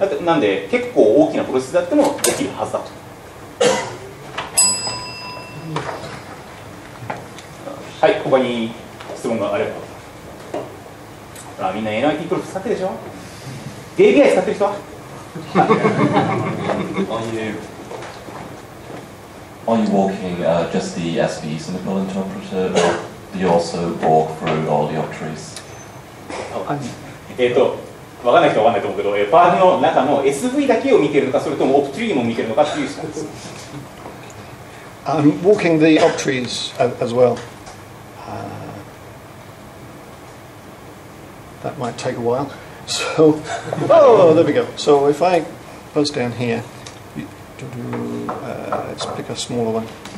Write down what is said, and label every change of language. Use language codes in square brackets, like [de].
[ja] なので結構大きなプロセスであってもできるはずだと。はい、他に質問があれば。みんな NIT プロフ使ってるでしょ ?DBI 使ってる人は [en] Are you walking just the SVs in the Perl interpreter, or do you also walk through all the octaves? [ja] 分かんない人は分かんないと思うけど、パールの中の SV だけを見てるのか、それともオプトリーも見てるのかっていう質問です。 [en] I'm walking the octaves as well. That might take a while. So, oh, there we go. So if I buzz down here, let's pick a smaller one.